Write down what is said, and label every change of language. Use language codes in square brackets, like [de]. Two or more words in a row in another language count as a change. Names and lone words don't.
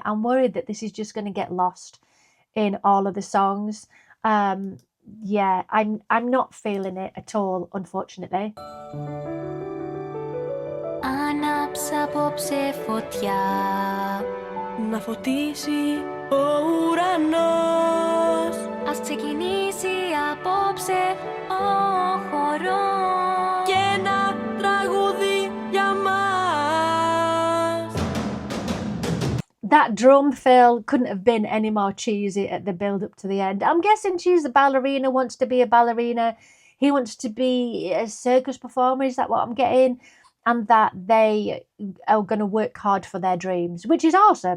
[en] I'm worried that this is just going to get lost in all of the songs. Yeah, I'm not feeling it at all, unfortunately. [el] Άναψα απόψε φωτιά. Να φωτίσει ο ουρανός. Ας ξεκινήσει απόψε ο χορός. Και ένα τραγούδι για μας. [en] That drum fill couldn't have been any more cheesy at the build up to the end. I'm guessing she's a ballerina, wants to be a ballerina. He wants to be a circus performer. Is that what I'm getting? And that they are going to work hard for their dreams, which is awesome.